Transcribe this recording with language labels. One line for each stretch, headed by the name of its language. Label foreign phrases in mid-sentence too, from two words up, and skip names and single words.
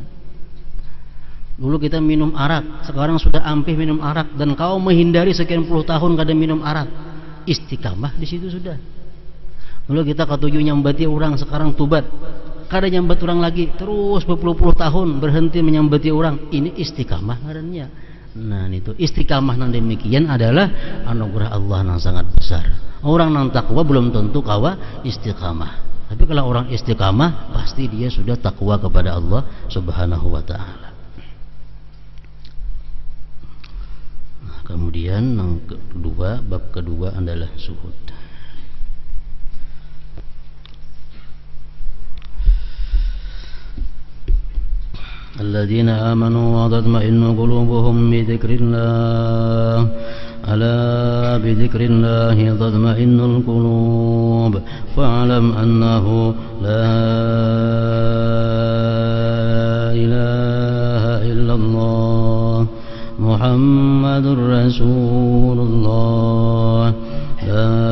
Banjar: Dulu kita minum arak, sekarang sudah ampih minum arak, dan kau menghindari sekian puluh tahun kada minum arak. Istiqamah di situ sudah. Dulu kita ketujuh nyambati orang, sekarang tubat, kada nyambat orang lagi, terus berpuluh-puluh tahun berhenti menyambati orang. Ini istiqamah ngarannya. Nah, itu istiqamah yang demikian adalah anugerah Allah yang sangat besar. Orang yang takwa belum tentu kawa istiqamah. Tapi kalau orang istiqamah pasti dia sudah takwa kepada Allah
Arabic: سبحانه وتعالى.
Banjar: Nah, kemudian yang kedua, bab kedua adalah zuhud.
Arabic: الذين آمنوا وتطمئن قلوبهم بذكر الله. ألا بذكر الله تطمئن القلوب فاعلم أنه لا إله إلا الله محمد رسول الله لا